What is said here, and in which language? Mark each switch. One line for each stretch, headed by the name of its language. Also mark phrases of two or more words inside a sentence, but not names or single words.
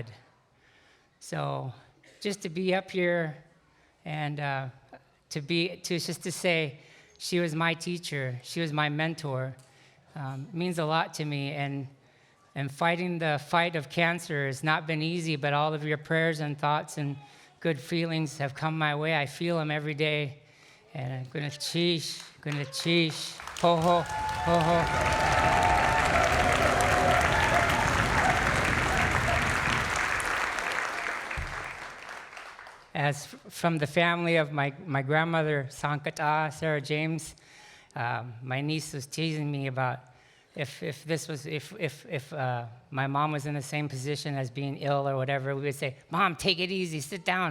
English: So just to be up here and to say she was my teacher, she was my mentor, means a lot to me. And fighting the fight of cancer has not been easy, but all of your prayers and thoughts and good feelings have come my way. I feel them every day. And I'm gonna cheesh, ho ho, ho ho. As from the family of my grandmother, Sankata, Sarah James, my niece was teasing me about if my mom was in the same position as being ill or whatever, we would say, Mom, take it easy, sit down.